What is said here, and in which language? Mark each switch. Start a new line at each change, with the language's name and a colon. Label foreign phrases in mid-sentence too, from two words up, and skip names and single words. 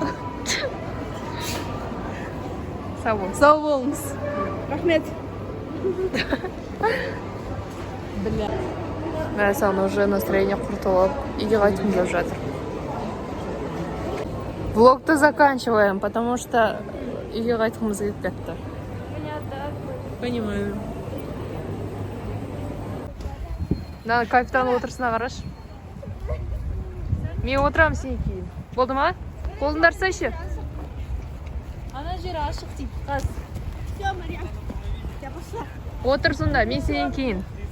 Kazakh: Сау бол. Сау болыңыз. Рахмет. Мәссаған
Russian: уже настроение
Kazakh: құртылып, үйге қайтқым келіп жатыр. Влогты
Russian: заканчиваем, потому что
Kazakh: үйге қайтқымыз келіп кетті.
Russian: Понимаю.
Kazakh: Мына кайфтанып отырсына қарашы. Мен отырамын сен кейін. Болды ма? Қолыңдар сайшы. Ана жері ашық дейді. Қаз.
Russian: Все, Мария. Я пошла.
Kazakh: Отыр сонда, мен сенен кейін.